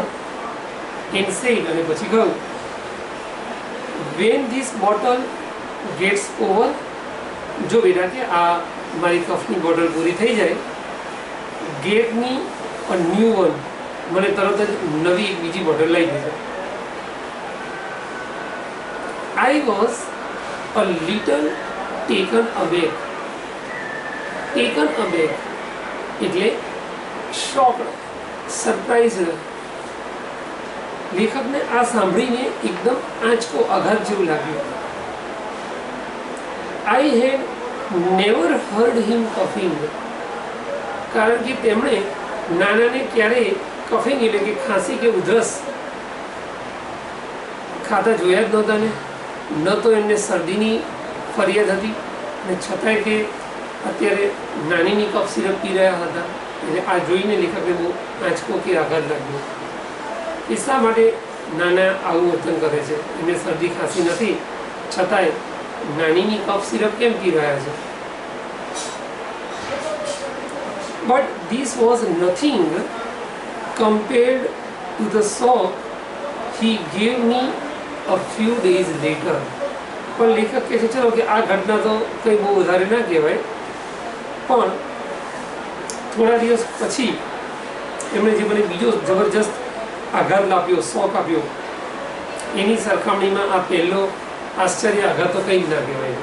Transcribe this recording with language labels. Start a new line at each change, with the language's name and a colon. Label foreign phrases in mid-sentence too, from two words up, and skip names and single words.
English: And said,
Gujarati: અને પછી કહ્યું,
English: when this bottle gets over.
Gujarati: જો બેટા કે આ મારી કફની બોટલ પૂરી થઈ જાય,
English: get me a new one.
Gujarati: મને તરત જ નવી બીજી બોટલ લઈ દીધી.
English: I was a little taken aback. Taken aback એટલે shocked, surprised.
Gujarati: લેખકને આ સાંભળીને એકદમ આંચકો, આઘાત જેવું લાગ્યું.
English: I had never heard him coughing.
Gujarati: કારણ કે તેમણે નાનાને ક્યારેય કફિંગ એટલે કે ખાંસી કે ઉધરસ ખાતા જોયા જ નહોતા ને. ન તો એમને શરદીની ફરિયાદ હતી અને છતાંય તે અત્યારે નાનીની કફ સિરપ પી રહ્યા હતા. એટલે આ જોઈને લેખકને બહુ આંચકો કે આઘાત લાગ્યો. એ શા માટે નાના આવું વર્તન કરે છે? એમને શરદી ખાંસી નથી છતાંય નાનીની કફ સિરપ કેમ પી રહ્યા છે?
English: But this was nothing compared to the shock he gave me a few days later.
Gujarati: પણ લેખક કહે છે ચલો કે આ ઘટના તો કંઈ બહુ વધારે ના કહેવાય, પણ થોડા દિવસ પછી એમણે જે મને બીજો જબરજસ્ત આઘાત આપ્યો, શોક આપ્યો, એની સરખામણીમાં આ પહેલો આશ્ચર્ય આઘાત તો કંઈ જ ના કહેવાય.